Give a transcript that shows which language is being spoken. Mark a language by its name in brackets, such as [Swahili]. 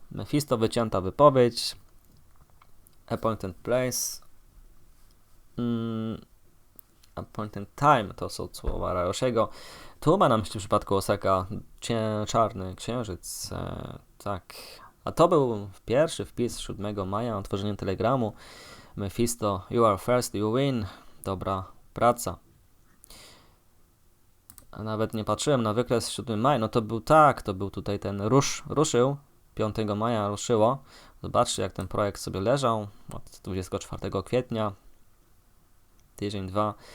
[Polish] Mephisto, wycięta wypowiedź. [English] Appointed place. Appointed time [Polish] to są słowa Rayoshiego. Tu ma na myśli w przypadku Osaka czarny księżyc. Tak. A to był pierwszy wpis 7 maja, otworzenie telegramu. [English] Mephisto, you are first, you win. [Polish] Dobra praca. A nawet nie patrzyłem na wykres 7 maja, no to był tak, to był tutaj ten ruszył, 5 maja ruszyło. Zobaczcie, jak ten projekt sobie leżał od 24 kwietnia, tydzień, 2.